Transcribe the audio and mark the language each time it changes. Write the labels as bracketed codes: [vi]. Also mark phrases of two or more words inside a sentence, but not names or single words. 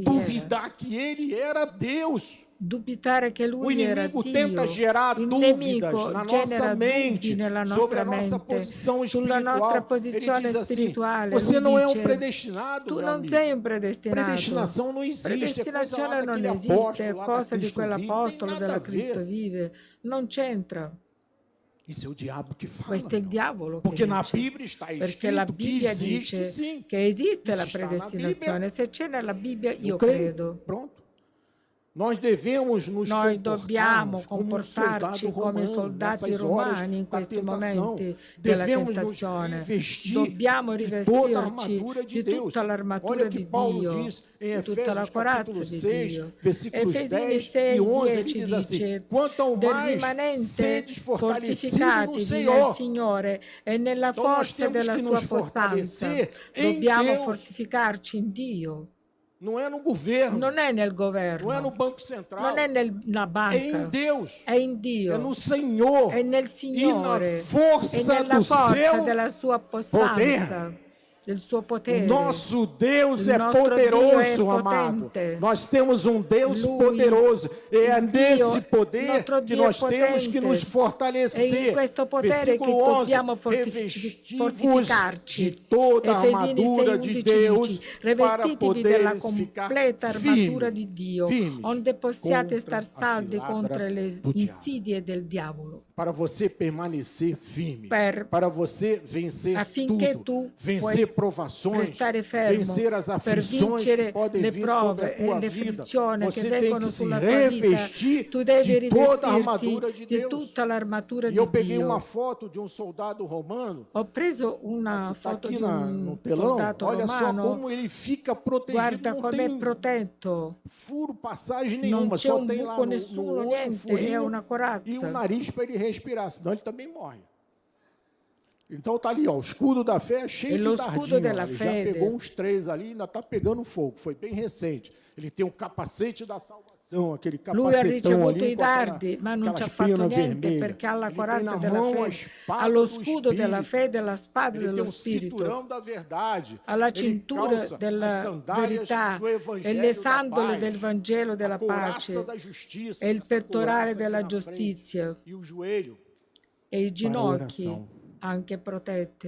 [pt] duvidar que Ele era Deus. [it] Dubitare che Lui [pt] o inimigo tenta gerar dúvidas na nossa mente sobre a nossa posição espiritual. Ele diz assim, você não é um predestinado, [it] tu [pt] meu [it] non [pt] amigo. [it] sei un predestinato. [pt] Predestinação não existe, [it] Predestinazione non esiste, è cosa di quell'apostolo della Cristo vive. Non c'entra. [pt] Isso é o diabo que fala. [it] Questo è il diavolo [pt] Porque [it] che [pt] na [it] dice. [pt] Bíblia está [it] Perché la [pt] escrito que [it] Bibbia [pt] existe [it] dice [pt] sim. [it] che esiste la [pt] Isso está na [it] predestinazione. Se c'è nella Bibbia, io [pt] creio. [it] credo. [pt] Pronto. Nós devemos nos [it] dobbiamo comportarci come soldati romani in questi momenti della tentazione. Dobbiamo rivestirci di tutta l'armatura di Dio, di tutta la corazza di Dio. Efesini 6:10 dice: del rimanente fortificatevi nel Signore e nella forza della sua possanza. Dobbiamo fortificarci in Dio. [pt] Não é no governo. [it] Non è nel governo. [pt] Não é no Banco Central. [it] Non è nella banca. [pt] É em Deus. [it] È in Dio. [pt] É no Senhor. [it] È nel Signore. [pt] E na força [it] nella [pt] do [it] forza [pt] seu [it] della sua possanza. [pt] poder. [it] Del suo potere. [pt] Nosso Deus [it] Il [pt] é [it] nostro [pt] poderoso, [it] Dio è [pt] amado. [it] potente. [pt] Nós temos um Deus [it] Lui, [pt] poderoso. É nesse [it] Dio, [pt] poder [it] nostro [pt] que [it] Dio [pt] nós [it] è [pt] temos que nos [it] potente. È [pt] fortalecer. [it] in questo potere che [pt] Versículo 11. [it] dobbiamo [pt] Revestivos [it] fortificarci. [pt] de toda a [it] Efesini [pt] armadura [it] 6:11 [pt] de Deus [it] dice: [pt] para [it] rivestitevi della [pt] poderes ficar [it] completa armatura di Dio, [pt] firmes [it] onde possiate [pt] contra [it] star [pt] a [it] saldi [pt] cilada [it] contro le [pt] do diabo. [it] insidie del diavolo. [pt] Para você permanecer firme, para você vencer [it] affinché [pt] tudo, [it] tu [pt] vencer provações, [it] restare fermo, [pt] vencer as [it] per [pt] aflições que [it] vincere [pt] podem [it] le [pt] vir sobre a [it] prove e [pt] tua [it] le [pt] vida. [it] afflizioni che [pt] Você tem [it] vengono [pt] que se [it] sulla tua vita. [pt] revestir [it] Tu devi [pt] de toda a armadura [it] rivestirti [pt] de [it] di [pt] Deus. [it] tutta l'armatura [pt] E [it] di [pt] eu peguei uma [it] Dio. [pt] foto de um soldado romano. [it] Ho preso una [pt] Está [it] foto [pt] aqui [it] di [pt] no [it] un [pt] telão. [it] soldato [pt] Olha só [it] romano. [pt] como ele fica protegido. [it] Guarda [pt] Não [it] com'è [pt] tem [it] protetto. [pt] furo, passagem [it] Non [pt] nenhuma. [it] c'è [pt] Só [it] un [pt] tem lá [it] buco, [pt] no [it] nessuno, [pt] olho, [it] niente, è [pt] furinho [it] una [pt] e [it] corazza. [pt] o nariz para ele respirar, senão ele também morre. Então tá ali, ó, o escudo da fé é cheio de dardinho. Ele já pegou uns 3 ali, ainda está pegando fogo. Foi bem recente. Ele tem um capacete da salvação, aquele capacetão [it] Lui ha ricevuto [pt] ali [it] i dardi, ma non ci ha fatto niente perché ha la corazza della fede, ha lo scudo della fede e la spada dello Spirito, ha la cintura della verità e le sandole del Vangelo della pace e il pettorale della giustizia e i ginocchi anche protetti.